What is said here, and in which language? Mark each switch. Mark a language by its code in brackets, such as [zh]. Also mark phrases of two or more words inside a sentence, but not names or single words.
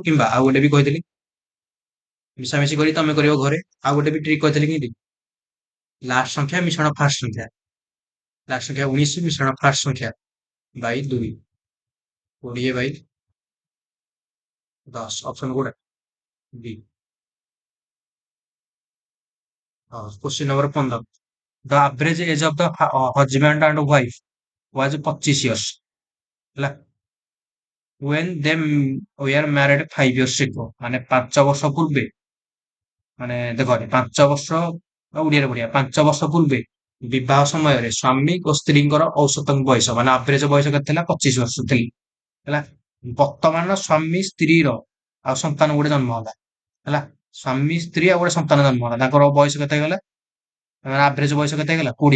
[or] କିମ୍ବା ଆଉ ଗୋଟେ ବି କହିଥିଲି ମିଶାମିଶି କରି ତମେ କରିବ ଘରେ, ଆଉ ଗୋଟେ ବି ଟ୍ରିକ୍ କହିଥିଲି କେମିତି, ଲାଷ୍ଟ ସଂଖ୍ୟା ମିଶ୍ରଣ ଫାଷ୍ଟ ସଂଖ୍ୟା, ଲାଷ୍ଟ ସଂଖ୍ୟା 19 ମିଶ୍ରଣ ଫାଷ୍ଟ ସଂଖ୍ୟା ବାଇ 2, 20 ବାଇ 10, ଅପସନ କୋଉଟା ଡି। [en] question number 15, the average age of the husband and wife was 25 years, ହେଲା when they were married 5 years ago, [or] ମାନେ 5 ବର୍ଷ ପୂର୍ବେ, ମାନେ ଦେଖ 5 ବର୍ଷ, ଓଡିଆରେ ବଢିଆ 5 ବର୍ଷ ପୂର୍ବେ ବିବାହ ସମୟରେ ସ୍ୱାମୀ ଓ ସ୍ତ୍ରୀଙ୍କର ଔସତ ବୟସ, ମାନେ ଆଭରେଜ ବୟସ କେତେ ଥିଲା 25 ବର୍ଷ ଥିଲା, ହେଲା ବର୍ତ୍ତମାନ ସ୍ୱାମୀ ସ୍ତ୍ରୀର ଆଉ ସନ୍ତାନ ଗୋଟେ ଜନ୍ମ ହେଲା, ହେଲା ସ୍ୱାମୀ ସ୍ତ୍ରୀ ଆଉ ଗୋଟେ ସନ୍ତାନ ଜନ୍ମ ହେଲା, ତାଙ୍କର ବୟସ କେତେ ହେଇଗଲା, ଆଭରେଜ ବୟସ କେତେ ହେଇଗଲା 20